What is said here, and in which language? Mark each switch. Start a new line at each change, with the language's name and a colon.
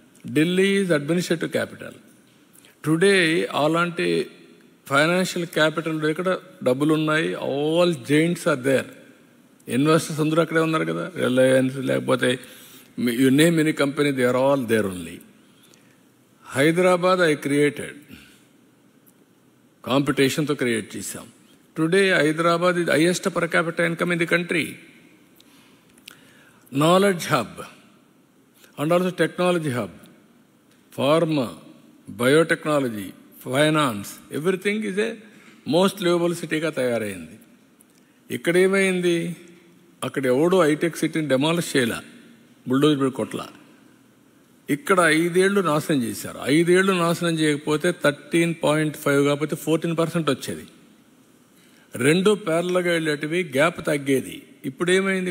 English: Delhi is administrative capital. Today అలాంటి financial capital
Telugu: ఇక్కడ డబ్బులు ఉన్నాయి.
English: All giants are there. Investors
Telugu: అందరూ అక్కడే ఉన్నారు కదా.
English: Reliance
Telugu: లేకపోతే
English: You name any company, they are all there only.
Telugu: Hyderabad
English: I created,
Telugu: కాంపిటీషన్తో create చేశాం.
English: Today Hyderabad is highest per capita income in the country. Knowledge hub and also technology hub, pharma, biotechnology, finance, everything is a most livable cityగా
Telugu: తయారైంది. ఇక్కడ ఏమైంది? అక్కడ ఎవడో hitech సిటీని demolish చేయలే, bulldozer కొట్ల. ఇక్కడ 5 ఏళ్ళు నాశనం చేశారు. 5 ఏళ్ళు నాశనం చేయకపోతే 13.5 కాకపోతే 14% వచ్చేది. 2 ప్యారల్గా వెళ్ళేటివి, గ్యాప్ తగ్గేది. ఇప్పుడు ఏమైంది?